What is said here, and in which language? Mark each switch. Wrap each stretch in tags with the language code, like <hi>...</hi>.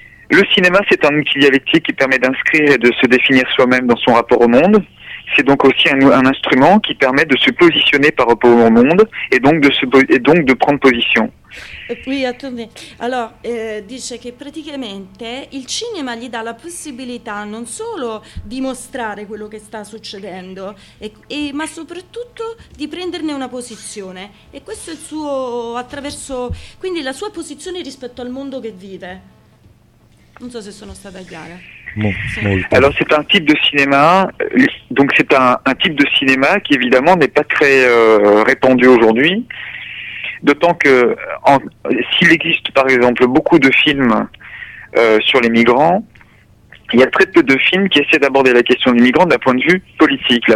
<fr>Le cinéma, c'est un outil dialectique qui permet d'inscrire et de se définir soi-même dans son rapport au monde. C'est donc aussi un instrument qui permet de se positionner par rapport au monde et donc de prendre position. Oui, attendez.</fr> <it>Alors, dice che praticamente il cinema gli dà la possibilità non solo di mostrare quello che sta succedendo, ma soprattutto di prenderne una posizione. E questo è il suo attraverso, quindi la sua posizione rispetto al mondo che vive. Non so se sono stata chiara.</it> <fr>Alors c'est un type de cinéma, donc c'est un type de cinéma qui évidemment n'est pas très répandu aujourd'hui, d'autant que s'il existe par exemple beaucoup de films sur les migrants, il y a très peu de films qui essaient d'aborder la question des migrants d'un point de vue politique.</fr>